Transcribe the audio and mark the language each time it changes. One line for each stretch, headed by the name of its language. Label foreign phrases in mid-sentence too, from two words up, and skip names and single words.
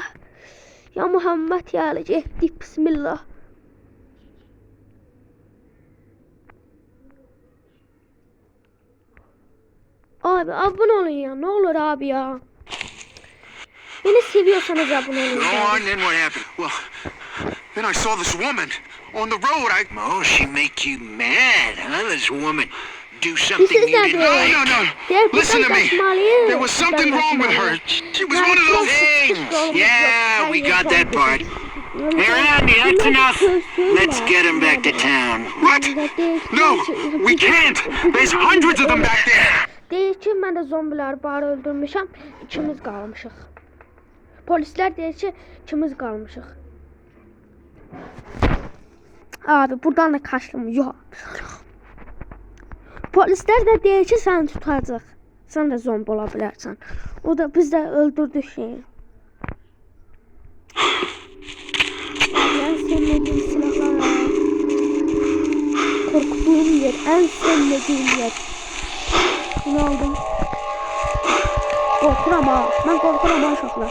Turkish: Ya Muhammed ya Ali geçtik. Bismillah. Abi abone olun ya. Ne olur abi ya. Beni seviyorsanız abone olun.
English: Go on, then what happened? Well, then I saw this woman on the road. Oh, she make you mad, huh? This woman do something you didn't like. No. Listen to me. There was something wrong with her. She was one of those things. Yeah, we got that part. Hey, Randy, that's enough. Let's get him back to town. What? No, we can't. There's hundreds of them back there.
Azerbaijani: Deyir ki, mən də zombiləri bari öldürmüşəm, ikimiz qalmışıq. Polislər deyir ki, ikimiz qalmışıq. Abi, buradan da kaçdım, yox. Polislər də deyir ki, səni tutacaq. Sən də zombi ola bilərsən. O da biz də öldürdük şeyi.
Turkish: En sevmediğim silahlar. Korktuğum yer, en sevmediğim yer. Bunu aldım. Korkuram ha. Ben korkuram ha uşaqlar.